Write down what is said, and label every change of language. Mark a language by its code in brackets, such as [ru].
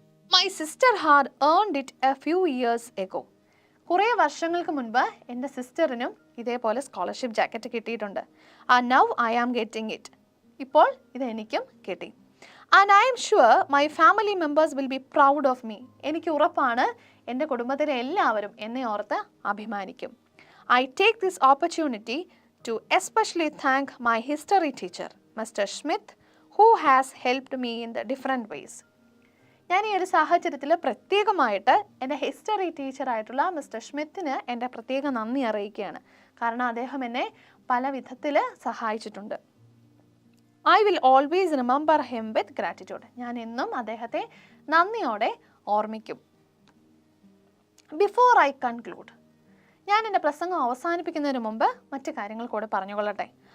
[en] My sister had earned it a few years ago. [ml] കുറേ വർഷങ്ങൾക്ക് മുൻപ് എൻ്റെ സിസ്റ്ററിനും ഇതേപോലെ സ്കോളർഷിപ്പ് ജാക്കറ്റ് കിട്ടിയിട്ടുണ്ട്. [en] And now I am getting it. [ml] ഇപ്പോൾ ഇത് എനിക്കും കിട്ടി. [en] And I am sure my family members will be proud of me. [ml] എനിക്ക് ഉറപ്പാണ് എൻ്റെ കുടുംബത്തിലെ എല്ലാവരും എന്നെ ഓർത്ത് അഭിമാനിക്കും. [en] I take this opportunity to especially thank my history teacher, Mr. Smith, who has helped me in the different ways. [ml] ഞാൻ ഈ ഒരു സാഹചര്യത്തിൽ പ്രത്യേകമായിട്ട് എൻ്റെ ഹിസ്റ്ററി ടീച്ചറായിട്ടുള്ള മിസ്റ്റർ സ്മിത്തിന് എൻ്റെ പ്രത്യേക നന്ദി അറിയിക്കുകയാണ്. കാരണം അദ്ദേഹം എന്നെ പല വിധത്തിൽ സഹായിച്ചിട്ടുണ്ട്. [en] I will always remember him with gratitude. [ml] ഞാൻ എന്നും അദ്ദേഹത്തെ നന്ദിയോടെ ഓർമ്മിക്കും. [en] before I conclude, [ml] ഞാൻ എൻ്റെ പ്രസംഗം അവസാനിപ്പിക്കുന്നതിന് മുമ്പ് മറ്റു കാര്യങ്ങൾ കൂടെ പറഞ്ഞുകൊള്ളട്ടെ.